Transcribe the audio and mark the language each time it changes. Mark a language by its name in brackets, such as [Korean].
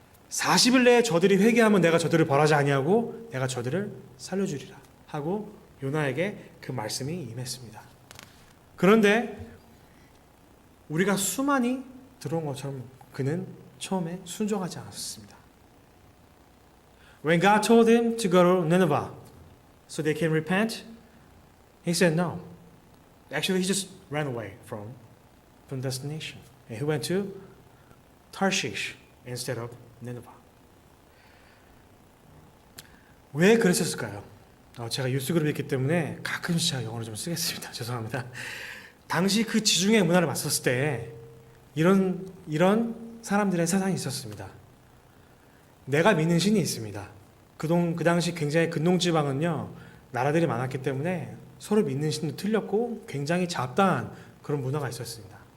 [Korean] 40일 내에 저들이 회개하면 내가 저들을 벌하지 아니하고 내가 저들을 살려주리라 하고 요나에게 그 말씀이 임했습니다. 그런데 우리가 수많이 들어온 것처럼 그는 처음에 순종하지 않았습니다. [English] When God told him to go to Nineveh so they can repent, he said no. Actually, he just ran away from destination. And he went to Tarshish instead of Nineveh. [Korean] 왜 그랬었을까요? 제가 뉴스그룹이 있기 때문에 가끔씩 제가 영어를 좀 쓰겠습니다. 죄송합니다. 당시 그 지중해 문화를 봤었을 때 이런 사람들의 세상이 있었습니다. 내가 믿는 신이 있습니다. 그 당시 굉장히 근동지방은요, 나라들이 많았기 때문에 서로 믿는 신도 틀렸고 굉장히 잡다한 그런 문화가 있었습니다.